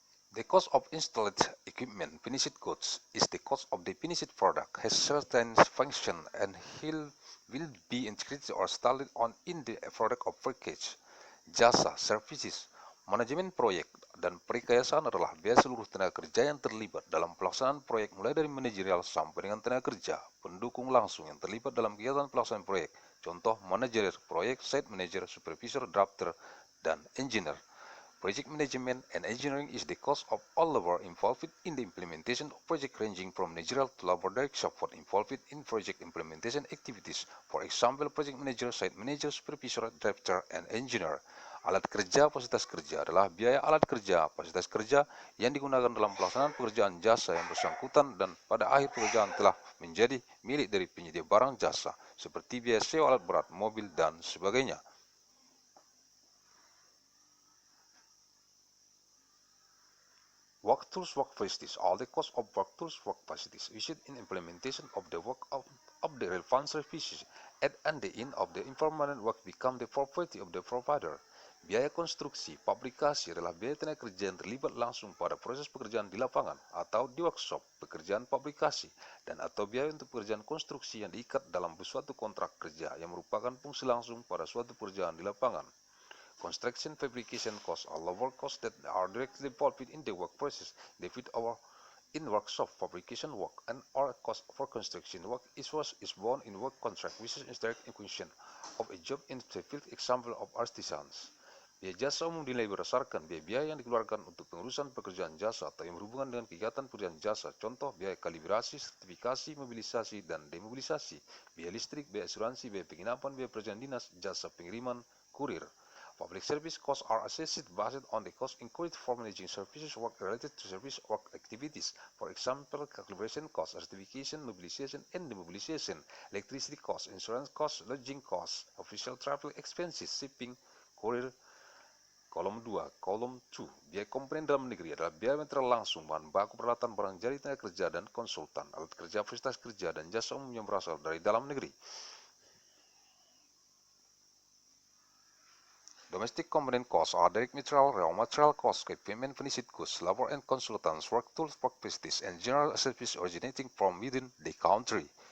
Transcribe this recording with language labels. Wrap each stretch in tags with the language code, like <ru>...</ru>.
<en>The cost of installed equipment, finished goods, is the cost of the finished product, has certain function and will be integrated or installed on in the product of package.</en> <id>Jasa, services, manajemen proyek, dan perikayasaan adalah biaya seluruh tenaga kerja yang terlibat dalam pelaksanaan proyek mulai dari manajerial sampai dengan tenaga kerja, pendukung langsung yang terlibat dalam kegiatan pelaksanaan proyek, contoh manajer proyek, site manager, supervisor, drafter, dan engineer.</id> <en>Project management and engineering is the cost of all labor involved in the implementation of project ranging from managerial to labor direct support involved in project implementation activities. For example, project manager, site manager, supervisor, drafter, and engineer.</en> <id>Alat kerja, fasilitas kerja adalah biaya alat kerja, fasilitas kerja yang digunakan dalam pelaksanaan pekerjaan jasa yang bersangkutan dan pada akhir pekerjaan telah menjadi milik dari penyedia barang jasa, seperti biaya sewa alat berat, mobil, dan sebagainya.</id> <en>Work tools, work facilities are the cost of work tools, work facilities used in implementation of the work of the relevant services. At the end of the permanent work become the property of the provider.</en> <id>Biaya konstruksi, fabrikasi adalah biaya tenaga kerja yang terlibat langsung pada proses pekerjaan di lapangan atau di workshop pekerjaan fabrikasi dan atau biaya untuk pekerjaan konstruksi yang diikat dalam suatu kontrak kerja yang merupakan fungsi langsung pada suatu pekerjaan di lapangan.</id> <en>Construction fabrication costs are labor costs that are directly involved in the work process. David or in workshop fabrication work and or cost for construction work is borne in work contract, which is direct equation of a job in the field. Example of artisans.</en> <id>Biaya jasa umum dinilai berdasarkan biaya yang dikeluarkan untuk pengurusan pekerjaan jasa atau yang berhubungan dengan kegiatan pekerjaan jasa. Contoh, biaya kalibrasi, sertifikasi, mobilisasi, dan demobilisasi, biaya listrik, biaya asuransi, biaya penginapan, biaya pekerjaan dinas, jasa pengiriman, kurir.</id> <en>Public service costs are assessed based on the cost incurred for managing services work related to service work activities. For example, calibration costs, certification, mobilization, and demobilization, electricity costs, insurance costs, lodging costs, official travel expenses, shipping, courier.</en> <id>Kolom 2, kolom 2, biaya komponen dalam negeri adalah biaya material langsung, bahan baku, peralatan, barang jari, tenaga kerja, dan konsultan, alat kerja, fasilitas kerja, dan jasa umum yang berasal dari dalam negeri.</id> <en>Domestic component costs are direct material, raw material costs, equipment, finished goods, labor and consultants, work tools, work facilities, and general services originating from within the country.</en>